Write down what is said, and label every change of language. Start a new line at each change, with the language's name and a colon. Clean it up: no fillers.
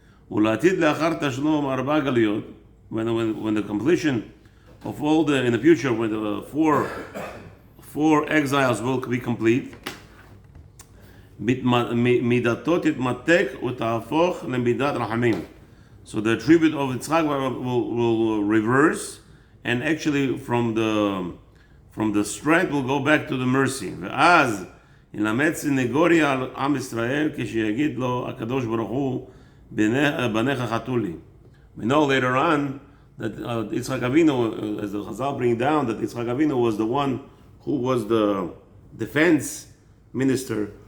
Hebrew: Ulatid le'achar tashlom arba galuyot,
English: when the completion of all the, in the future, when the four exiles will be complete,
Hebrew: midatot titmatek uta'afoch lemidat rachamim.
English: So the attribute of Yitzchak will reverse, and actually from the strength will go back to the mercy.
Hebrew: ואז ילמד סנגוריה על עם ישראל כשיגיד לו הקדוש ברוך הוא בניך חטאו לי.
English: We know later on that Yitzchak Avinu, as the Chazal bring down, that Yitzchak Avinu was the one who was the defense minister.